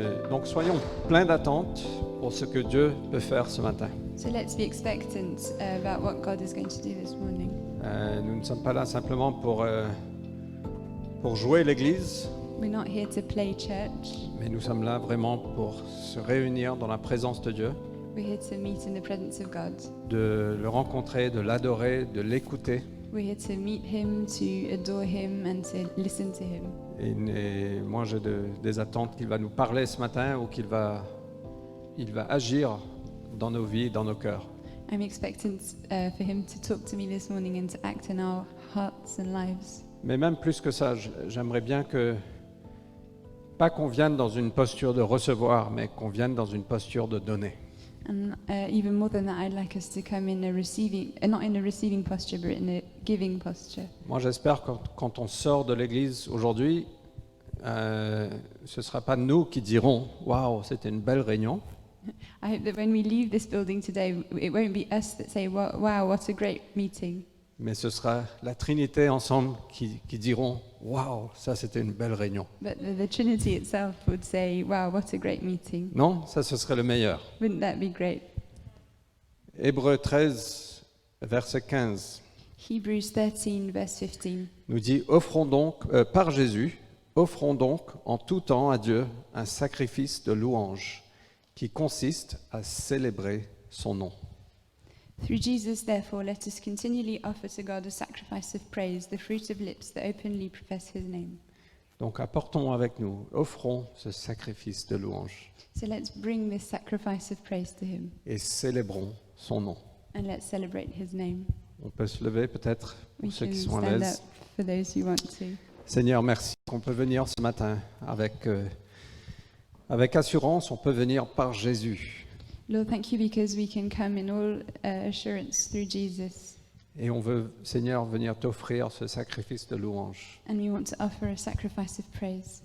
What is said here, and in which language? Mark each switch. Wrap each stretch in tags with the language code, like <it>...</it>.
<fr>Donc, soyons pleins d'attentes pour ce que Dieu peut faire ce matin.</fr> <en>So let's be expectant about what God is going to do this morning.</en> <fr>Nous ne sommes pas là simplement pour jouer l'Église,</fr> <en>We're not here to play church.</en> <fr>mais nous sommes là vraiment pour se réunir dans la présence de Dieu,</fr> <en>We're here to meet in the presence of God.</en> <fr>de le rencontrer, de l'adorer, de l'écouter.</fr> <en>We're here to meet Him, to adore Him, and to listen to Him.</en> <fr>Et moi, j'ai des attentes qu'il va nous parler ce matin ou qu'il va agir dans nos vies, dans nos cœurs.</fr> <en>I'm expectant for Him to talk to me this morning and to act in our hearts and lives.</en> <fr>Mais même plus que ça, j'aimerais bien pas qu'on vienne dans une posture de recevoir, mais qu'on vienne dans une posture de donner.</fr> <en>And even more than that, I'd like us to come in a receiving, not in a receiving posture, but in a giving posture.</en> <fr>Moi, j'espère que quand on sort de l'église aujourd'hui, ce ne sera pas nous qui dirons « Waouh, c'était une belle réunion »,</fr> <en>I hope that when we leave this building today, it won't be us that say, wow, what a great meeting.</en> <fr>mais ce sera la Trinité ensemble qui diront « Waouh, ça c'était une belle réunion</fr> <en>But the Trinity itself would say, wow, what a great meeting. ».</en> <fr>Non, ça ce serait le meilleur.</fr> <en>Wouldn't that be great?</en> <fr>Hébreux 13, verset 15</fr> <en>Hebrews 13, verse 15.</en> <fr>nous dit « Offrons donc, par Jésus, offrons donc en tout temps à Dieu un sacrifice de louange qui consiste à célébrer son nom. »</fr> <en>Through Jesus, therefore, let us continually offer to God a sacrifice of praise, the fruit of lips that openly profess His name.</en> <fr>Donc apportons avec nous, offrons ce sacrifice de louange</fr> <en>So let's bring this sacrifice of praise to Him</en> <fr>et célébrons son nom.</fr> <en>and let's celebrate His name.</en> <fr>On peut se lever peut-être pour</fr> <en>We</en> <fr>ceux</fr> <en>can</en> <fr>qui sont à</fr> <en>stand</en> <fr>l'aise.</fr> <en>up for those who want to.</en> <fr>Seigneur, merci qu'on peut venir ce matin avec assurance, on peut venir par Jésus.</fr> <en>Lord, thank you because we can come in all assurance through Jesus.</en> <fr>Et on veut, Seigneur, venir t'offrir ce sacrifice de louange.</fr> <en>And we want to offer a sacrifice of praise.</en>